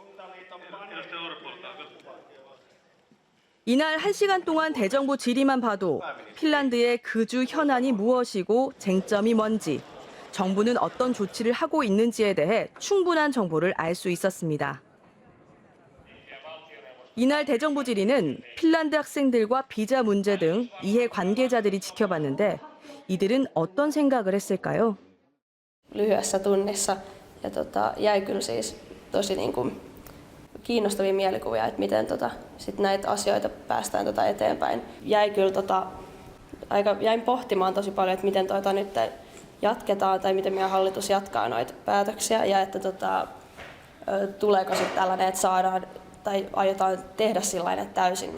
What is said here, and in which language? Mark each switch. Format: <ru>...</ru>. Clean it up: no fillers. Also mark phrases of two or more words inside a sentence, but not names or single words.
<ko>이날 1시간 동안 대정부 질의만 봐도 핀란드의 그주 현안이 무엇이고 쟁점이 뭔지, 정부는 어떤 조치를 하고 있는지에 대해 충분한 정보를 알 수 있었습니다. 이날 대정부 질의는 핀란드 학생들과 비자 문제 등 이해 관계자들이 지켜봤는데 이들은 어떤 생각을 했을까요?</ko> <fi>lyhyessä tunnissa ja jäi kyllä siis tosi kiinnostavia mielikuvia, että miten sit näitä asioita päästään eteenpäin. Jäin pohtimaan tosi paljon, että miten nyt jatketaan tai miten meidän hallitus jatkaa noita päätöksiä ja että tuleeko sitten tällainen, että saadaan tai aiotaan tehdä sillainen, että täysin</fi>